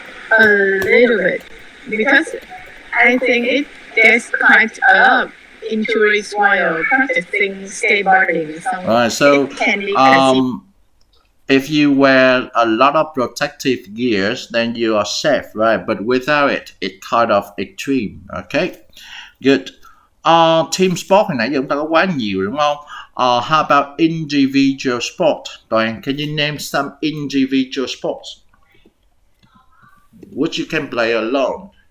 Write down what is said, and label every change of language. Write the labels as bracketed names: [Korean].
[English] A little bit, because I think there's quite a lot of injuries while practicing skateboarding. So Alright, so it can be considered. if you wear a lot of protective gears, then you are safe, right? But without it, it's kind of extreme. Okay, good. [Vietnamese] Team sport hồi nãy giờ chúng ta có quá nhiều đúng không? [English] How about individual sport? Toàn, can you name some individual sports which you can play alone?